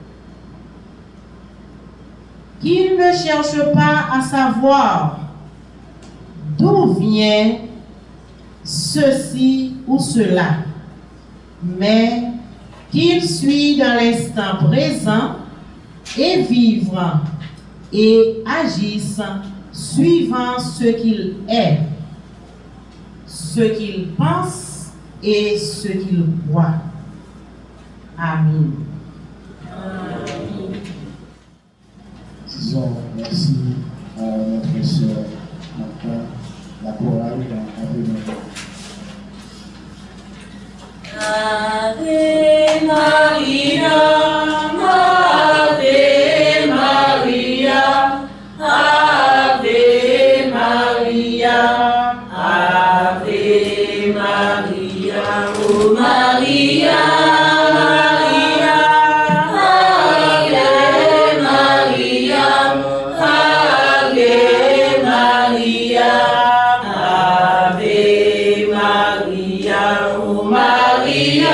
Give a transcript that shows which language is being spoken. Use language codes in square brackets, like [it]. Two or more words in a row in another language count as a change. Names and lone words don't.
[fr] Qu'il ne cherche pas à savoir d'où vient ceci ou cela, mais qu'il suit dans l'instant présent et vivre et agisse suivant ce qu'il est, ce qu'il pense et ce qu'il croit. Amen. Disons merci à notre sœur Martha, la chorale dans Ave Maria. [la] Ave Maria, Ave Maria, Ave Maria, Ave Maria, oh Maria, Maria, Ave Maria, Ave Maria, Ave Maria, oh Maria.